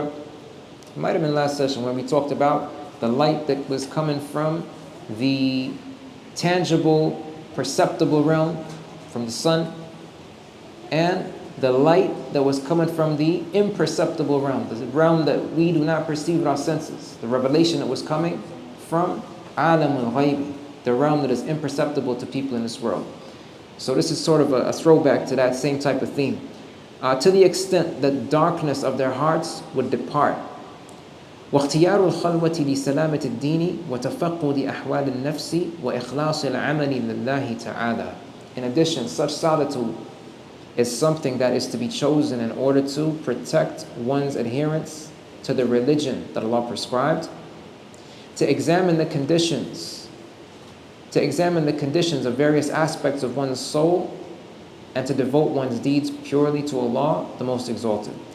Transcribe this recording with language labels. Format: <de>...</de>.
<en>It might have been last session when we talked about the light that was coming from the tangible, perceptible realm, from the sun, and the light that was coming from the imperceptible realm, the realm that we do not perceive with our senses, the revelation that was coming from Alam al-Ghayb, the realm that is imperceptible to people in this world. So this is sort of a throwback to that same type of theme. To the extent that darkness of their hearts would depart.</en> <ar>واختيار الخلوة لسلامة الدين وتفقد أحوال النفس وإخلاص العمل لله تعالى.</ar> <en>In addition, such solitude is something that is to be chosen in order to protect one's adherence to the religion that Allah prescribed, to examine the conditions of various aspects of one's soul, and to devote one's deeds purely to Allah, the Most Exalted.</en>